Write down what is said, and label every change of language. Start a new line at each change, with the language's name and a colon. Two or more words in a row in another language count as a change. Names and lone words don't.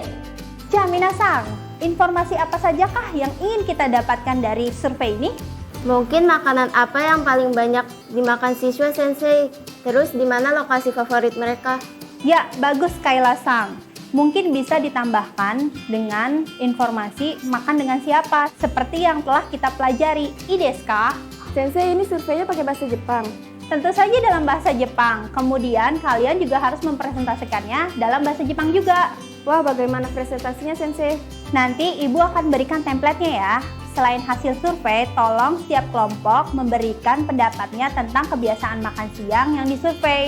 Indonesian: Jaminasang, informasi apa sajakah yang ingin kita dapatkan dari survei ini? Mungkin makanan apa yang paling banyak dimakan siswa sensei? Terus di mana lokasi favorit mereka? Ya, bagus Kayla-sang. Mungkin bisa ditambahkan dengan informasi makan dengan siapa, seperti yang telah kita pelajari.
Japanese: いいですか?
Indonesian: Sensei, ini surveinya pakai bahasa Jepang. Tentu saja dalam bahasa Jepang. Kemudian kalian juga harus mempresentasikannya dalam bahasa Jepang juga. Wah, bagaimana presentasinya sensei? Nanti ibu akan berikan template-nya ya. Selain hasil survei, tolong setiap kelompok memberikan pendapatnya tentang kebiasaan makan siang yang disurvei.